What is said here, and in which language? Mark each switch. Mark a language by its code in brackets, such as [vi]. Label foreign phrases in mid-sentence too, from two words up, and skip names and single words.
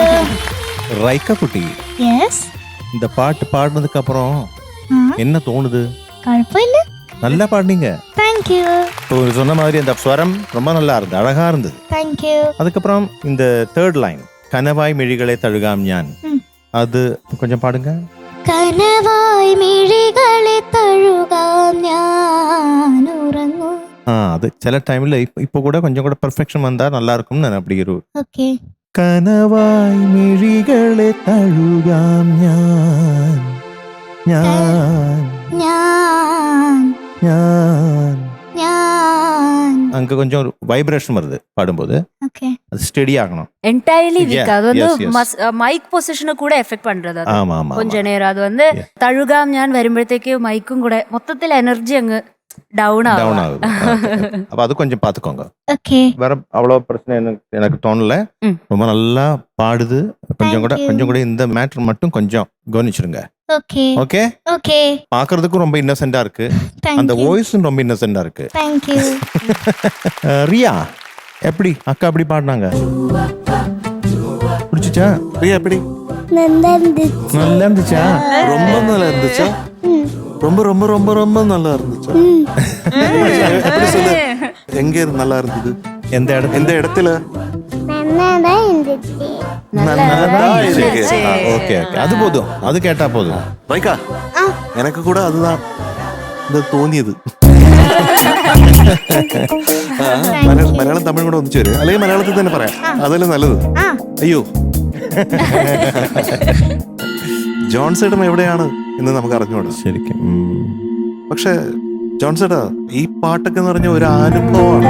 [ta] ரைக்கா குட்டி, [ml] യെസ്. [ta] இந்த பாட்டு பாடினதுக்கு அப்புறம் என்ன தோணுது? [ml] കുഴപ്പമില്ല. [ta] நல்லா பாடினீங்க. [en] thank you. [ta] இப்போ சொன்ன மாதிரி அந்த ஸ்வரம் ரொம்ப நல்லா இருந்தது, அழகா இருந்தது. [en] thank you. [ta] அதுக்கப்புறம் இந்த [en] third line, [ml] കനവായ് മിഴികളെ തഴുകാം ഞാൻ, [ta] அது கொஞ்சம் பாடுங்க. [ml] കനവായി മിഴികളെ തഴുകാം ഞാൻ ഉറങ്ങൂ. [ta] அது சில டைம்ல இப்போ கூட கொஞ்சம் கூட பெர்ஃபெக்ஷன் வந்தா நல்லா இருக்கும்னு நான் அப்படி ஒரு [ml] ഓക്കെ. കനവായി മിഴികളെ തഴുകാം ഞാൻ ഞാൻ ഞാൻ ഞാൻ ഞാൻ [ta] அங்க கொஞ்சம் ஒரு வைப்ரேஷன் வருது பாடும்போது, [ml] ഓക്കെ. [ta] அது ஸ்டெடி ஆகணும். என்டையர்லி [en] Yeah, [ta] வீக். அது வந்து [en] yes, yes. mic position [ta] கூட எஃபெக்ட் பண்றது அது. ஆமா ஆமா கொஞ்ச நேரம் அது வந்து [ml] തഴുകാം ഞാൻ വരുമ്പോഴത്തേക്ക് മൈക്കും കൂടെ മൊത്തത്തിൽ എനർജി അങ്ങ് ഡൗൺ [ta] டவுன் [ml] ആവും. [ta] ஆகுது. அப்ப அது கொஞ்சம் பாத்துக்கோங்க. [ml] ഓക്കെ. [ta] வேற அவ்வளவு பிரச்சனை எனக்கு தோணல. ரொம்ப நல்லா பாடுது. கொஞ்சம் கூட [en] Thank you. [ta] கொஞ்சம் கூட இந்த மேட்டர் மட்டும் கொஞ்சம் கவனிச்சிருங்க. [ml] ഓക്കെ. [ta] ஓகே. [ml] ഓക്കെ. [ta] பாக்குறதுக்கும் ரொம்ப இன்னசென்ட்டா இருக்கு, அந்த [en] thank you. [ta] வாய்ஸும் ரொம்ப இன்னசென்ட்டா இருக்கு. [en] thank you. [ta] ரியா எப்படி அக்கா அப்படி பாடினாங்க? பிடிச்சிச்சா? பிரியா எப்படி? நல்லா இருந்துச்சா? ரொம்ப நல்லா இருந்துச்சா? ரொம்ப ரொம்ப ரொம்ப ரொம்ப நல்லா இருந்துச்சா? எப்படி சொல்லு, எங்க இருந்து நல்லா இருந்தது? எந்த இடத்துல? எந்த இடத்துல? நல்லாதான் இருந்துச்சு. இருந்துச்சு. ஓகே ஓகே, அது போதும், அது கேட்டா போதும். ரைக்கா, எனக்கு கூட அதுதான் [ml] ഇത് തോന്നിയത്. മലയാളം തമിഴും കൂടെ ഒന്നിച്ചു വരും, അല്ലെങ്കിൽ മലയാളത്തിൽ തന്നെ പറയാം, അതല്ലേ നല്ലത്. അയ്യോ, ജോൺ ചേട്ടൻ എവിടെയാണ് എന്ന് നമുക്ക് അറിഞ്ഞൂടാ ശരിക്കും. പക്ഷെ ജോൺ ചേട്ടാ, ഈ പാട്ടൊക്കെ എന്ന് പറഞ്ഞ ഒരു അനുഭവമാണ്.